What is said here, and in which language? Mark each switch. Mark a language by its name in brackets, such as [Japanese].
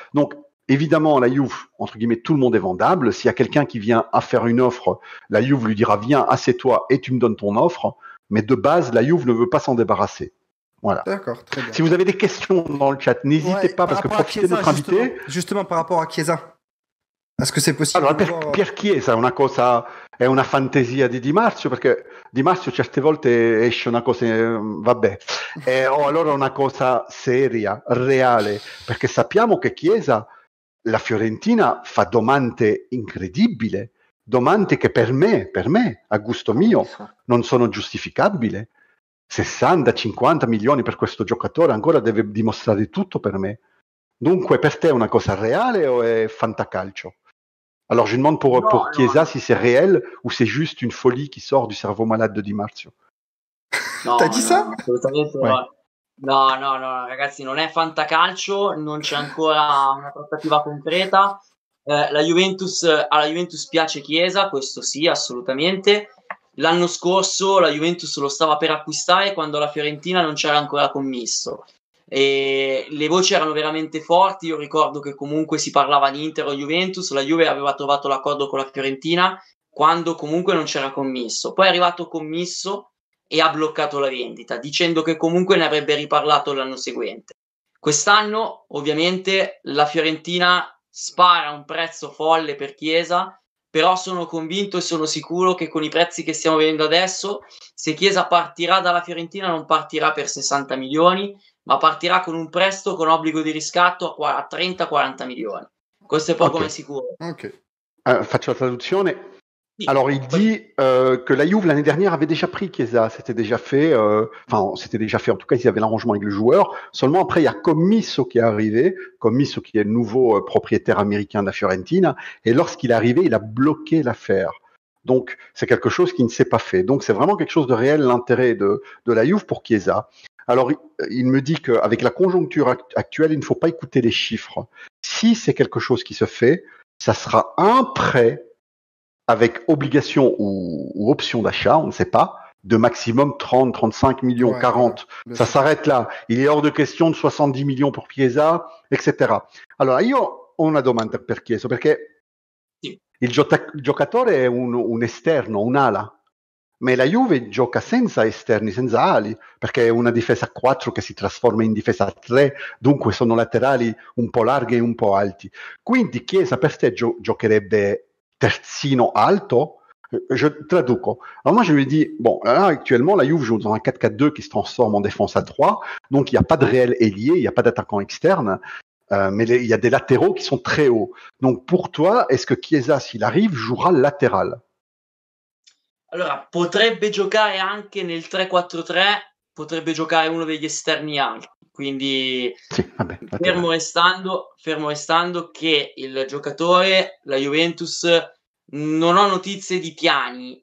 [French] Donc évidemment, la Juve, entre guillemets, tout le monde est vendable. S'il y a quelqu'un qui vient à faire une offre, la Juve lui dira viens, assieds-toi et tu me donnes ton offre. Mais de base, la Juve ne veut pas s'en débarrasser. Voilà. D'accord, très bien. Si vous avez des questions dans le chat, n'hésitez pas parce que profitez de notre invité. Justement par rapport a Chiesa. Est-ce que c'est possible? [Italian] Allora, per Chiesa è una fantasia di Di Marzio, perché Di Marzio certe volte esce una cosa, vabbè, o allora una cosa seria, reale, perché sappiamo che Chiesa, la Fiorentina fa domande incredibili, domande che per me, a gusto mio, non sono giustificabili. 60-50 milioni per questo giocatore ancora deve dimostrare tutto per me. Dunque per te è una cosa reale o è fantacalcio? [French] Alors je demande pour [Italian] No, [French] Chiesa [Italian] no, [French] si c'est réel ou c'est juste une folie qui sort du cerveau malade de Di Marzio. T'as dit ça? [Italian] no, assolutamente [French] Ouais. [Italian] no. No, ragazzi, non è fantacalcio, non c'è ancora una trattativa concreta. Alla Juventus piace Chiesa, questo sì, assolutamente. L'anno scorso la Juventus lo stava per acquistare quando la Fiorentina non c'era ancora commisso. E le voci erano veramente forti. Io ricordo che comunque si parlava di Inter o Juventus, la Juve aveva trovato l'accordo con la Fiorentina quando comunque non c'era commisso. Poi è arrivato commisso e ha bloccato la vendita, dicendo che comunque ne avrebbe riparlato l'anno seguente. Quest'anno, ovviamente, la Fiorentina spara un prezzo folle per Chiesa, però sono convinto e sono sicuro che con i prezzi che stiamo vedendo adesso, se Chiesa partirà dalla Fiorentina non partirà per 60 milioni, ma partirà con un prestito con obbligo di riscatto a 30-40 milioni. Questo è poco Ok. ma sicuro. Ok. Faccio la traduzione. Sì, [French] Alors, il dit que la Juve l'année dernière avait déjà pris Chiesa, c'était déjà fait, c'était déjà fait, en tout cas, ils avaient l'arrangement avec le joueur. Seulement, après, il y a Commisso qui est arrivé, Commisso qui est le nouveau propriétaire américain de la Fiorentina, et lorsqu'il est arrivé, il a bloqué l'affaire. Donc, c'est quelque chose qui ne s'est pas fait. Donc, c'est vraiment quelque chose de réel, l'intérêt de la Juve pour Chiesa. Alors, il me dit qu'avec la conjoncture actuelle, il ne faut pas écouter les chiffres. Si c'est quelque chose qui se fait, ça sera un prêt avec obligation ou option d'achat, on ne sait pas, de maximum 30, 35 millions, Ouais, 40. voilà. Ça s'arrête là. Il est hors de question de 70 millions pour Chiesa, etc. [Italian] Allora, io ho una domanda per Chiesa, perché sì. il giocatore è un esterno, un'ala, ma la Juve gioca senza esterni, senza ali, perché è una difesa a 4 che si trasforma in difesa a 3, dunque sono laterali un po' larghi e un po' alti. Quindi Chiesa per te giocherebbe terzino alto. [French] Je [Italian] traduco. [French] Alors moi je lui dis, bon, là actuellement la Juve joue dans un 4-4-2 qui se transforme en défense à 3, donc il n'y a pas de réel ailier, il n'y a pas d'attaquant externe, mais il y a des latéraux qui sont très hauts. Donc pour toi, est-ce que Chiesa, s'il arrive, jouera latéral? [Italian] Allora, potrebbe giocare anche nel 3-4-3, potrebbe giocare uno degli esterni alti, quindi Sì, vabbè, fermo laterale. restando che il giocatore, la Juventus, non ho notizie di piani.